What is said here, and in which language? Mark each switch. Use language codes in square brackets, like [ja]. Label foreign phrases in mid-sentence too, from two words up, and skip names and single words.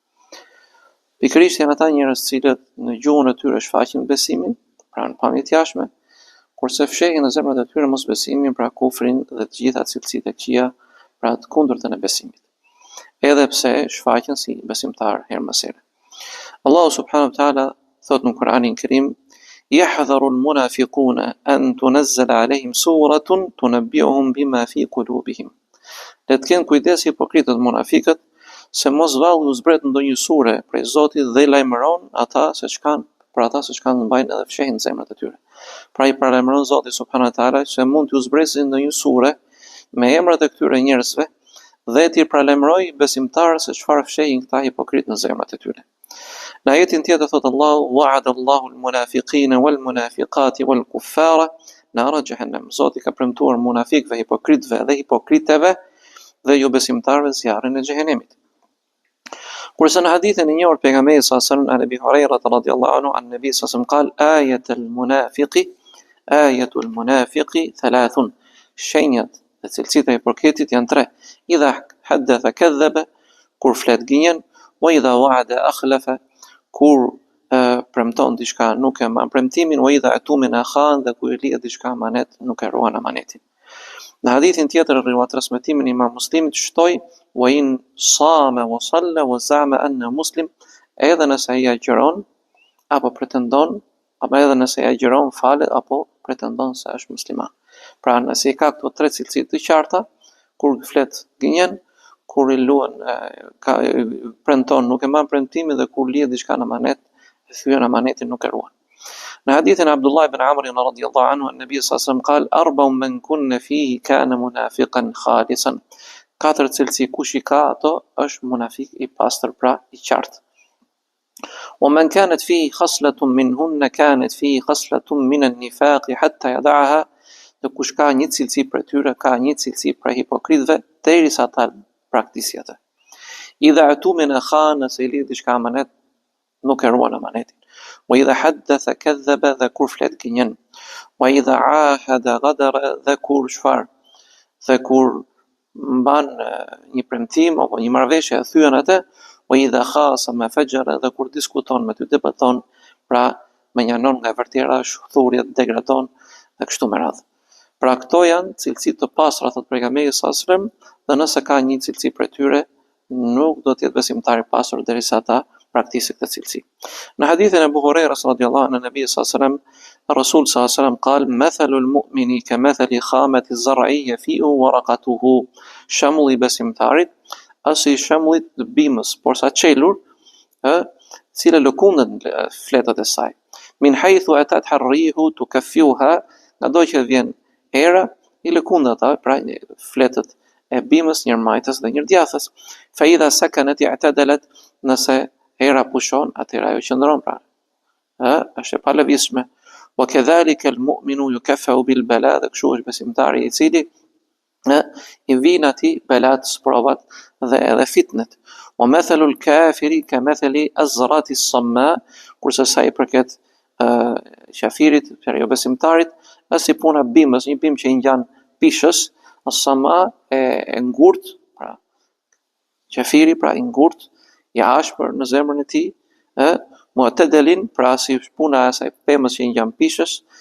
[sq] Pikërisht janë ata njerëz cilët në gjuhën e tyre shfaqin besimin, pra në pamje të jashtme, kurse fshehin në zemrat e tyre mosbesimin, pra kufrin dhe të gjitha cilësitë e këqija, pra të kundërtën e besimit. Edhe pse shfaqen si besimtar herë pas here. [ar] الله سبحانه وتعالى [sq] thot në Kur'anin Kerim: [ar] "يحذر المنافقون أن تنزل عليهم سورة تنبئهم بما في قلوبهم." [sq] Le të kenë kujdes hipokritët munafikët se mos vallë u zbret ndonjë sure prej Zotit dhe lajmëron ata se ç'kan, për ata se ç'kan mbajnë edhe fshehin zemrat e tyre. Pra i paralajmëron Zoti [ar] سبحانه وتعالى [sq] se mund t'u zbresë ndonjë sure me emrat e këtyre njerëzve dhe t'i paralajmëroj besimtarë se çfarë fshehin këta hipokrit në zemrat e tyre. Në ajetin tjetër thot Allahu: [ar] "وعد الله المنافقين والمنافقات والكفار نار جهنم." [sq] Zoti ka premtuar munafikëve, hipokritëve dhe hipokriteve dhe jo besimtarëve zjarrin e xhehenemit. Kurse në hadithin e njohur pejgamberit [ar] صلى الله عليه وسلم أبي هريرة رضي الله عنه عن النبي صلى الله عليه وسلم قال آية المنافق ثلاث. [sq] Shenjat dhe cilësitë e hipokritit janë tre: [ar] إذا حدث كذب, [sq] kur flet gënjen, [ar] وإذا وعد أخلف, [sq] kur premton diçka nuk e mban premtimin, [ar] وإذا اؤتمن خان, [sq] dhe kur i lidh diçka amanet nuk e ruan amanetin. Në hadithin tjetër rrivat transmetimin Imam Muslimit shtoi: [ar] "وإن صام وصلى وزعم أنه مسلم", [sq] edhe nëse ai agjeron apo pretendon, apo edhe nëse ai agjeron, falet apo pretendon se është musliman. Pra nëse i ka këto tre cilësi të qarta, kur flet gënjen, kur i luan premton nuk e mban premtimin dhe kur lidh diçka në amanet, e thyen amanetin nuk e ruan. Në hadithin [ar] عبد الله بن عمرو رضي الله عنه النبي صلى الله عليه وسلم قال أربع من كن فيه كان منافقا خالصا." [sq] Katër cilësi kush i ka ato është munafik i pastër, pra i qartë. [ar] "ومن كانت فيه خصلة منهن كانت فيه خصلة من النفاق حتى يدعها." [sq] Dhe kush ka një cilësi për tyre, ka një cilësi për hipokritëve derisa ta praktikojë atë. [ar] "إذا اؤتمن خان", [sq] se i lidh diçka amanet, nuk e ruan amanetin. [ar] "وإذا حدث كذب", [sq] dhe kur flet gënjen. [ar] "وإذا عاهد غدر", [sq] dhe kur çfarë? Dhe kur mban një premtim apo një marrëveshje e thyen atë. [ar] "وإذا خاصم فجر", [sq] dhe kur diskuton me ty, debaton, pra menjanon nga vërtera, shthurjet, degradon dhe kështu me radhë. Pra këto janë cilësi të pastra, thot pejgamberi [ar] صلى الله عليه وسلم, [sq] dhe nëse ka një cilësi për tyre, nuk do të jetë besimtar i pasur derisa ta praktikojë këtë cilësi. Në hadithin e [ar] أبو هريرة رضي الله عنه نبي صلى الله عليه وسلم رسول صلى الله عليه وسلم قال مثل المؤمن كمثل خامة الزرع يفيء ورقه." [sq] Shembulli i besimtarit është si shembulli të bimës, por sa çelur, cila lëkundet fletët e saj. [ar] "من حيث أتتها الريح كفأتها", [sq] ngado që vjen era, i lëkundet ata, pra fletët e bimës, njërmajtës dhe njërdjathës. [ar] "فإذا سكنت اعتدلت", [sq] nëse era pushon, atëherë ajo qëndron, pra është e palëvizshme. [ar] "وكذلك المؤمن يكفأ بالبلاء", [sq] dhe kështu është besimtari i cili i vijnë atij belat, provat dhe edhe fitnet. [ar] "ومثل الكافر كمثل الأرزة الصماء", [sq] kurse sa i përket qafirit, pra jo besimtarit, është si puna bimës, një bimë që i ngjan pishës, as-samma e ngurt, pra qafiri, pra i ngurt, i ashpër në zemrën e tij, mu'tadilin, pra si puna e asaj pemës që i ngjan pishës,